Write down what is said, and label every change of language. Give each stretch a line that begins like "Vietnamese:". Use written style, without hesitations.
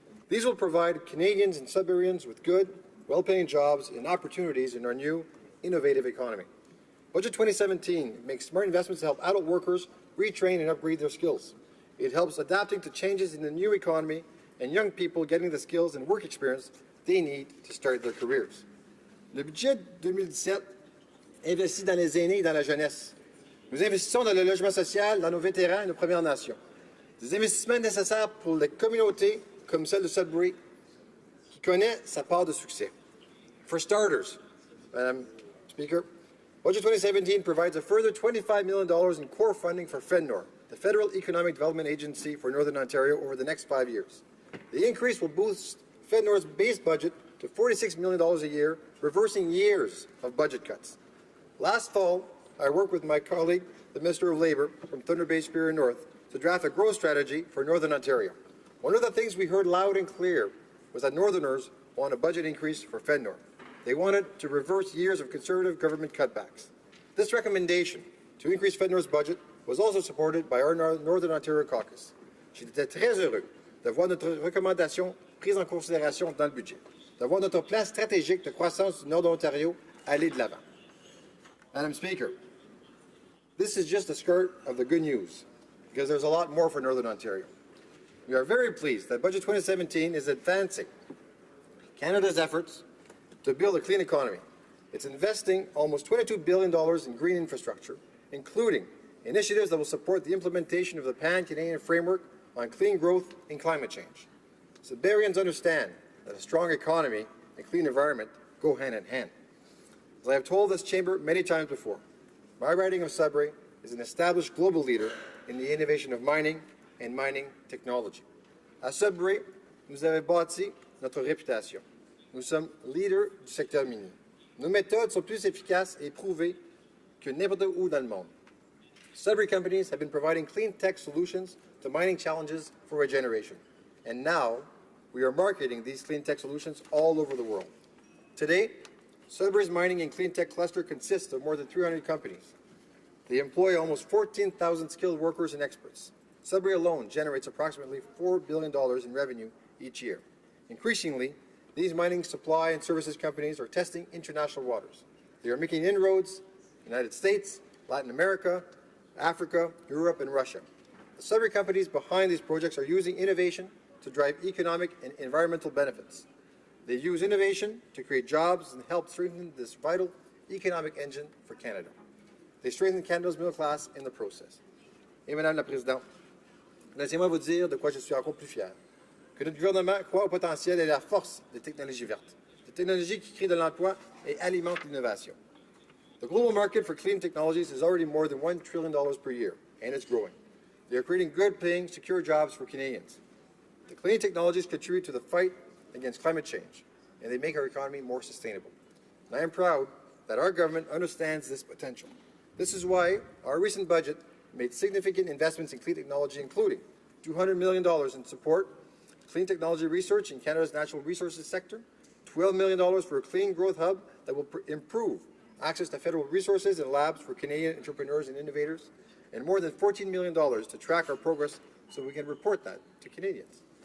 English: These will provide Canadians and Sudburyans with good, well-paying jobs and opportunities in our new, innovative economy. Budget 2017 makes smart investments to help adult workers retrain and upgrade their skills. It helps adapting to changes in the new economy and young people getting the skills and work experience they need to start their careers.
French: Le budget 2017 investit dans les aînés et dans la jeunesse. Nous investissons dans le logement social, dans nos vétérans et nos Premières Nations. Des investissements nécessaires pour les communautés comme celle de Sudbury qui connaît sa part de succès.
English: For starters, Madam Speaker, Budget 2017 provides a further $25 million in core funding for FedNor, the Federal Economic Development Agency for Northern Ontario, over the next 5 years. The increase will boost FedNor's base budget to $46 million a year, reversing years of budget cuts. Last fall, I worked with my colleague, the Minister of Labour from Thunder Bay Superior North, to draft a growth strategy for Northern Ontario. One of the things we heard loud and clear was that Northerners want a budget increase for FedNor. They wanted to reverse years of Conservative government cutbacks. This recommendation to increase FedNor's budget was also supported by our Northern Ontario caucus.
French: J'étais très heureux de voir notre recommandation prise en considération dans le budget, de voir notre plan stratégique de croissance du Nord de l'Ontario aller de l'avant.
English: Madam Speaker, this is just the skirt of the good news, because there's a lot more for Northern Ontario. We are very pleased that Budget 2017 is advancing Canada's efforts to build a clean economy. It's investing almost $22 billion in green infrastructure, including initiatives that will support the implementation of the Pan-Canadian Framework on Clean Growth and Climate Change. Sudburyans understand that a strong economy and clean environment go hand in hand. As I have told this chamber many times before, my riding of Sudbury is an established global leader in the innovation of mining and mining technology.
French: À Sudbury, nous avons bâti notre réputation. Nous sommes leaders du secteur minier. Nos méthodes sont plus efficaces et prouvées que n'importe où dans le monde.
English: Sudbury companies have been providing clean tech solutions to mining challenges for a generation. And now, we are marketing these clean tech solutions all over the world. Today, Sudbury's mining and clean tech cluster consists of more than 300 companies. They employ almost 14,000 skilled workers and experts. Sudbury alone generates approximately $4 billion in revenue each year. Increasingly, these mining supply and services companies are testing international waters. They are making inroads in the United States, Latin America, Africa, Europe, and Russia. The Sudbury companies behind these projects are using innovation to drive economic and environmental benefits. They use innovation to create jobs and help strengthen this vital economic engine for Canada. They strengthen Canada's middle class in the process.
French: Et Madame la Présidente, laissez-moi vous dire de quoi je suis encore plus fier. Que notre gouvernement croit au potentiel et à la force des technologies vertes, des technologies qui créent de l'emploi et alimentent l'innovation.
English: The global market for clean technologies is already more than $1 trillion per year, and it's growing. They are creating good-paying, secure jobs for Canadians. The clean technologies contribute to the fight against climate change, and they make our economy more sustainable. And I am proud that our government understands this potential. This is why our recent budget made significant investments in clean technology, including $200 million in support clean technology research in Canada's natural resources sector, $12 million for a clean growth hub that will improve access to federal resources and labs for Canadian entrepreneurs and innovators, and more than $14 million to track our progress so we can report that to Canadians.